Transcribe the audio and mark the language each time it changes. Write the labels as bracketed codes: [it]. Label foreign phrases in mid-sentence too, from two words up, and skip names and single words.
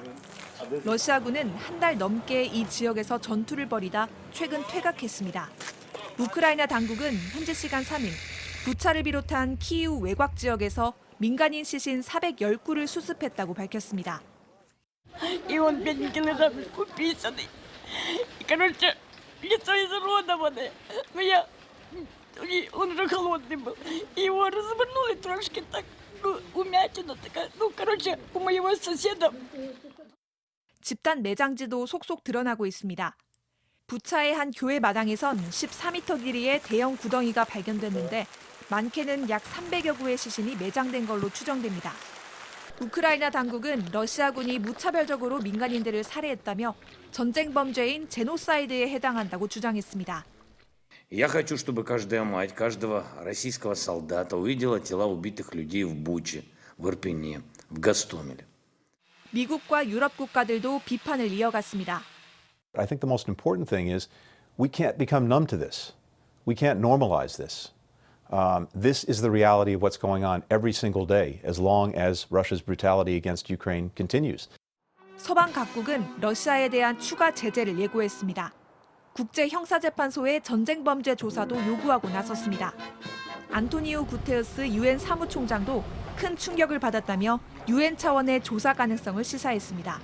[ko] 러시아군은 한 달 넘게 이 지역에서 전투를 벌이다 최근 퇴각했습니다. 우크라이나 당국은 현지 시간 3일 부차를 비롯한 키이우 외곽 지역에서 민간인 시신 410구를 수습했다고 밝혔습니다. 이원 변기를 kuppisani. [ru] Короче, лицо изуродоване. Но я, они, он же холодный был. Его развернули трошки так. ну, умятина такая, ну, короче, у моего соседа. [ko] 집단 매장지도 속속 드러나고 있습니다. 부차의 한 교회 마당에선 14m 길이의 대형 구덩이가 발견됐는데 많게는 약 300여 구의 시신이 매장된 걸로 추정됩니다. 우크라이나 당국은 러시아군이 무차별적으로 민간인들을 살해했다며 전쟁 범죄인 제노사이드에 해당한다고 주장했습니다. [ru] Я хочу, чтобы каждая мать, каждого российского солдата увидела тела убитых людей в Буче, в Ирпене, в Гостомеле. [ko] 미국과 유럽 국가들도 비판을 이어갔습니다. [en] I think the most important thing is we can't become numb to this. We can't normalize this. This is the reality of what's going on every single day as long as Russia's brutality against Ukraine continues. [ko] 서방 각국은 러시아에 대한 추가 제재를 예고했습니다. 국제형사재판소에 전쟁 범죄 조사도 요구하고 나섰습니다. 안토니오 구테우스 유엔 사무총장도 큰 충격을 받았다며 유엔 차원의 조사 가능성을 시사했습니다.